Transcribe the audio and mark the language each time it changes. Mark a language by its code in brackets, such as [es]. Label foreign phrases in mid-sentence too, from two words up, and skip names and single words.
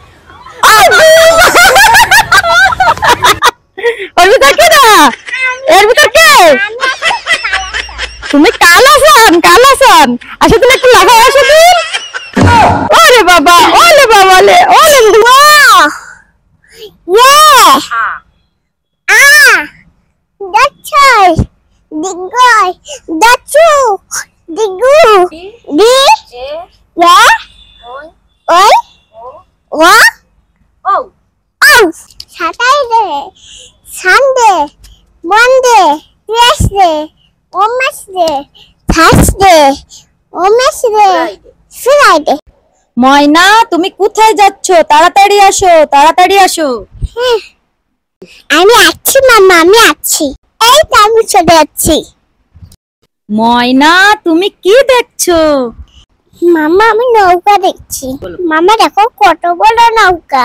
[bn] ওর ভিতর কি না, এর ভিতর কে? তুমি কালাসান, কালাসান। আচ্ছা তুমি একটু লাগাও, আসো তুমি। ওরে বাবা, ওলে বাবা লে, ওলে Digoy, dachu, digu, di, ya, oi, wa, oh, [en] Saturday, Sunday, Monday, Tuesday, Wednesday, Thursday, Wednesday, Friday. [bn] ময়না তুমি কোথায় যাচ্ছ? তাড়াতাড়ি আসো, তাড়াতাড়ি আসো। আমি আছি মামা, আমি আছি। এই তো আমি চলে যাচ্ছি। ময়না তুমি কি দেখছো? মামা আমি নৌকা দেখছি। মামা দেখো কত বড় নৌকা।